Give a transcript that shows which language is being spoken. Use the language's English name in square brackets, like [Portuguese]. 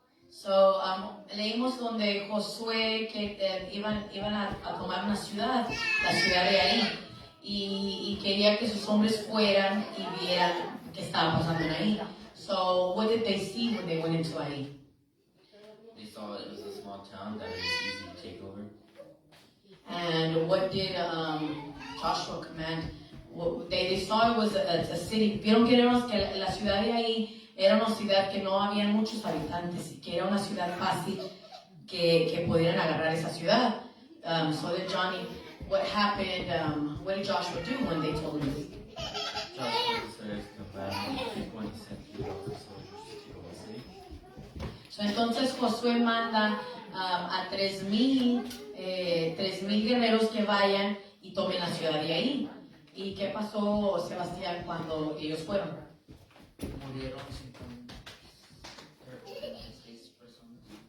[English] So, [Spanish] leímos donde Josué que iban a tomar una ciudad, la ciudad de Ahí, y quería que sus hombres fueran y vieran qué estaba pasando en Ahí. [English] So, what did they see when they went into Ahí? They saw it was a small town that it was easy to take over. And what did Joshua command? They saw it was a city. [Spanish] Vieron que la ciudad de Ahí era una ciudad que no había muchos habitantes y que era una ciudad fácil que pudieran agarrar esa ciudad. [English] So did Johnny, what happened, what did Joshua do when they told him this? Joshua decided to come back when he sent 3,000 soldiers to go and city. So, [Spanish] entonces Josué manda a 3,000 guerreros que vayan y tomen la ciudad de Ahí. ¿Y qué pasó, Sebastián, cuando ellos fueron? Murieron 56 personas.